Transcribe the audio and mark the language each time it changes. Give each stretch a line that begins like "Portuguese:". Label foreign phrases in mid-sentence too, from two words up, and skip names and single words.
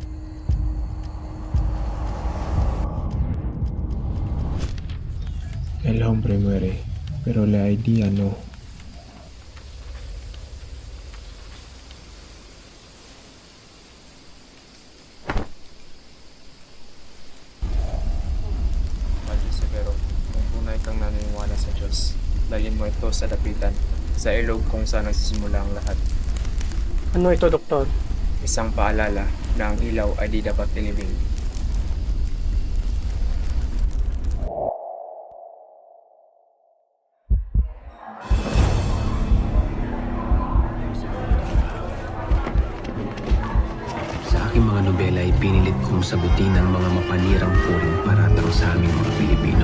Spanish: El hombre muere, pero la idea no.
Filipino: Padre Severo, kung tunay kang naniniwala sa Diyos, lagyan mo ito sa dapitan, sa ilog kung saan nagsisimula ang lahat. Ano ito, Doktor? Isang paalala na ang ilaw ay di dapat ilibing. Sa aking mga nobela ay pinilit kong sagutin ang mga mapanirang puring paratang sa aming mga Pilipino.